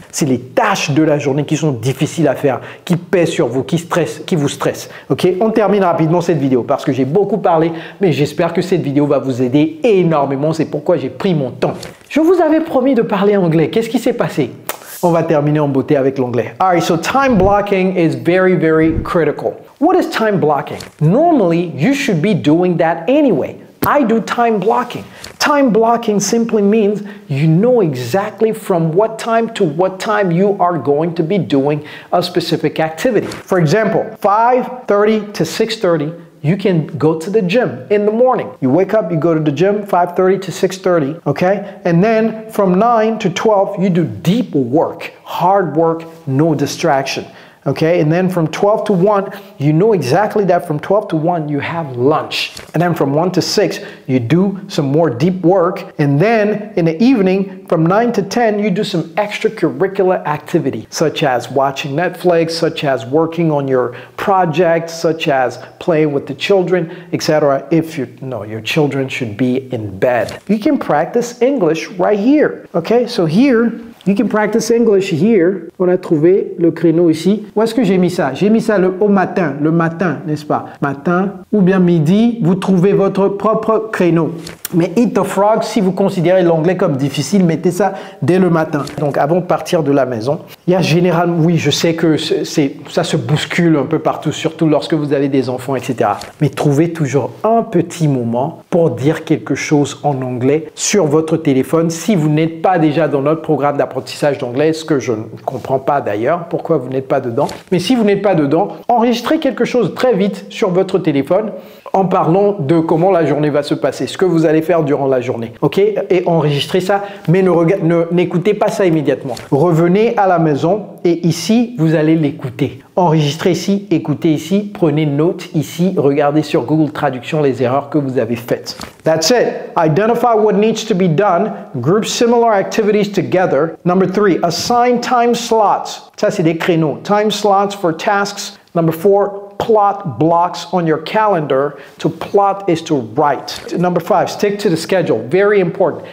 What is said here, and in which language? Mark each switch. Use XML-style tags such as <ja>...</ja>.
<fr>C'est les tâches de la journée qui sont difficiles à faire, qui pèsent sur vous, qui vous stressent. OK? On termine rapidement cette vidéo parce que j'ai beaucoup parlé, mais j'espère que cette vidéo va vous aider énormément. C'est pourquoi j'ai pris mon temps. Je vous avais promis de parler anglais. Qu'est-ce qui s'est passé? On va terminer en beauté avec l'anglais.</fr> <en>All right, so time blocking is very, very critical. What is time blocking? Normally, you should be doing that anyway. I do time blocking. Time blocking simply means you know exactly from what time to what time you are going to be doing a specific activity. For example, 5:30 to 6:30, you can go to the gym in the morning. You wake up, you go to the gym, 5:30 to 6:30, okay? And then from 9 to 12, you do deep work, hard work, no distraction. Okay, and then from 12 to 1, you know exactly that from 12 to 1, you have lunch. And then from 1 to 6, you do some more deep work. And then in the evening, from 9 to 10, you do some extracurricular activity, such as watching Netflix, such as working on your project, such as playing with the children, etc. If your children should be in bed. You can practice English right here. Okay, so here, you can practice English here.</en> <fr>On a trouvé le créneau ici. Où est-ce que j'ai mis ça? J'ai mis ça au matin, n'est-ce pas? Matin ou bien midi, vous trouvez votre propre créneau. Mais</fr> <en>Eat the Frog,</en> <fr>si vous considérez l'anglais comme difficile, mettez ça dès le matin. Donc avant de partir de la maison, il y a généralement, oui, je sais que ça se bouscule un peu partout, surtout lorsque vous avez des enfants, etc. Mais trouvez toujours un petit moment pour dire quelque chose en anglais sur votre téléphone si vous n'êtes pas déjà dans notre programme d'apprentissage d'anglais, ce que je ne comprends pas d'ailleurs, pourquoi vous n'êtes pas dedans. Mais si vous n'êtes pas dedans, enregistrez quelque chose très vite sur votre téléphone en parlant de comment la journée va se passer, ce que vous allez faire durant la journée, ok? Et enregistrez ça, mais n'écoutez pas ça immédiatement. Revenez à la maison et ici, vous allez l'écouter. Enregistrez ici, écoutez ici, prenez note ici, regardez sur Google Traduction les erreurs que vous avez faites.</fr> <en>That's it. Identify what needs to be done. Group similar activities together. Number 3, assign time slots.</en> <fr>Ça, c'est des créneaux.</fr> <en>Time slots for tasks. Number 4, plot blocks on your calendar. To plot is to write. Number 5, stick to the schedule. Very important.</en>